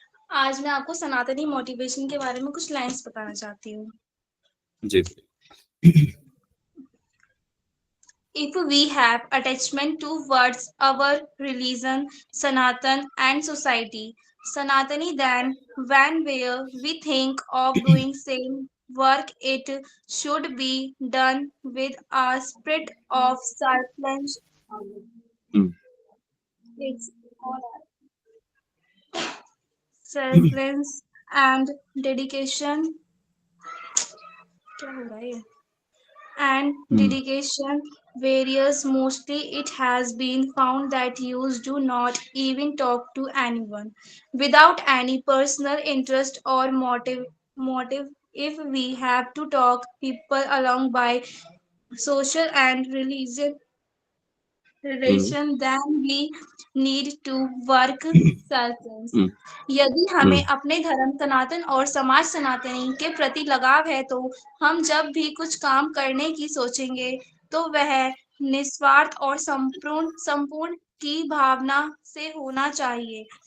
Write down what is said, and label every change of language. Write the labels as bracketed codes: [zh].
[hi] आज मैं आपको सनातनी मोटिवेशन के बारे में कुछ लाइंस बताना चाहती हूँ। जी। [en] If we have attachment towards our religion, Sanatan and society, Sanatani, then where we think of doing same work, it should be done with a spirit of selfless. Hmm, It's selfless and dedication. [hi] क्या हो रहा है ये? [en] And hmm, dedication varies. Mostly it has been found that youths do not even talk to anyone without any personal interest or motive. If we have to talk people along by social and religious hmm, relation, then we need to work selfless. Hmm, [hi] यदि हमें हम्म, अपने धर्म सनातन और समाज सनातनी के प्रति लगाव है तो हम जब भी कुछ काम करने की सोचेंगे तो वह निस्वार्थ और संपूर्ण संपूर्ण की भावना से होना चाहिए।